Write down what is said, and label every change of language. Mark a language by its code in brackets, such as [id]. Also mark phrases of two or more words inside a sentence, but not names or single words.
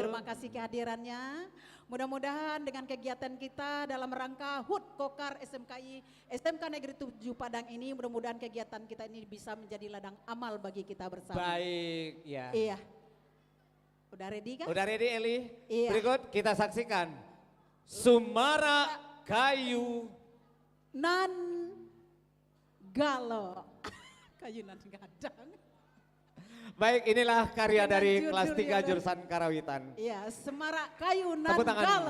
[id] Terima kasih kehadirannya. Mudah-mudahan dengan kegiatan kita dalam rangka HUT Kokar SMKI SMK Negeri 7 Padang ini, mudah-mudahan kegiatan kita ini bisa menjadi ladang amal bagi kita bersama. Baik, ya. Iya. Udah ready kan? Udah ready Eli? Iya. Berikut kita saksikan Sumara Kayu. Nan Galo. [min] Kayu nan gadang. [id] Baik, inilah karya Dengan dari judul kelas 3 ya, jurusan Karawitan. Iya, Semarak Kayu Nan Tepuk tangan, Galo.